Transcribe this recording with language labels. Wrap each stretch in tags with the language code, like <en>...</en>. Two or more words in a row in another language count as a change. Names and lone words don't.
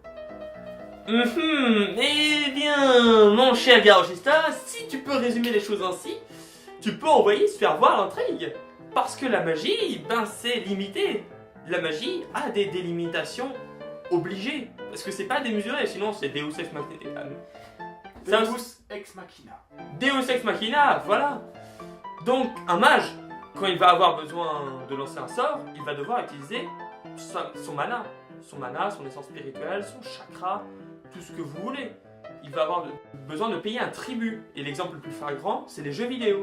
<fr>Eh bien, mon cher Garogista, si tu peux résumer les choses ainsi, tu peux envoyer se faire voir l'intrigue. Parce que la magie, c'est limité. La magie a des délimitations obligées. Parce que c'est pas démesuré, sinon c'est</fr> <la>Deus Ex Machina. Deus Ex Machina. Deus Ex Machina,</la> <fr>voilà. Donc, un mage, quand il va avoir besoin de lancer un sort, il va devoir utiliser son mana. Son mana, son essence spirituelle, son chakra, tout ce que vous voulez. Il va avoir besoin de payer un tribut. Et l'exemple le plus flagrant, c'est les jeux vidéo.</fr>